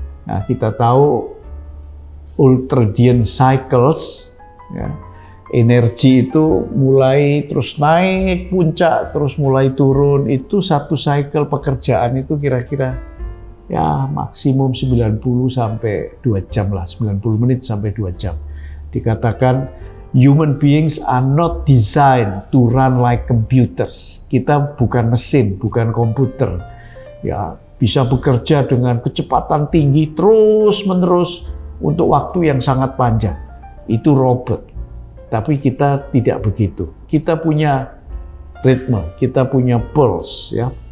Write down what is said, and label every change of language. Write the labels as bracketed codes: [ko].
[id] Nah, kita tahu ultradian cycles, ya, energi itu mulai terus naik puncak, terus mulai turun. Itu satu cycle pekerjaan itu kira-kira ya maksimum 90 sampai 2 jam lah, 90 menit sampai 2 jam. Dikatakan [en] human beings are not designed to run like computers. [id] Kita bukan mesin, bukan komputer. Ya, bisa bekerja dengan kecepatan tinggi terus-menerus untuk waktu yang sangat panjang. Itu robot. Tapi kita tidak begitu. Kita punya ritme, kita punya pulse ya.